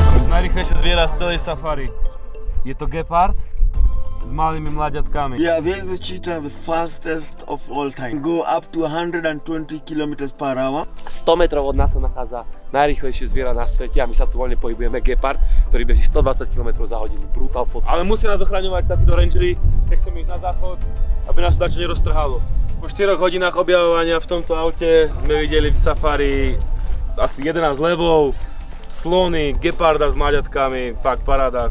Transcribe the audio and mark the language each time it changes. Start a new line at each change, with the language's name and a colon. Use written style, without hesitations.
Slovak: Najrýchlejšie zviera z celej safari. Je to gepard s malými mláďatkami.
English: Yeah, there is a cheetah, the fastest of all time. Go up to 120 km/h.
Slovak: 100 metrov od nás sa nachádza najrýchlejšie zviera na svete a my sa tu voľne pohybujeme, gepard, ktorý beží 120 km za hodinu. Brutál pocit. Ale musia nás ochraňovať takíto rangery, keď chceme ísť na záchod, aby nás dačo neroztrhalo. Po 4 hodinách objavovania v tomto aute sme videli v safari asi 11 levov, slony, geparda s mláďatkami, fakt paráda.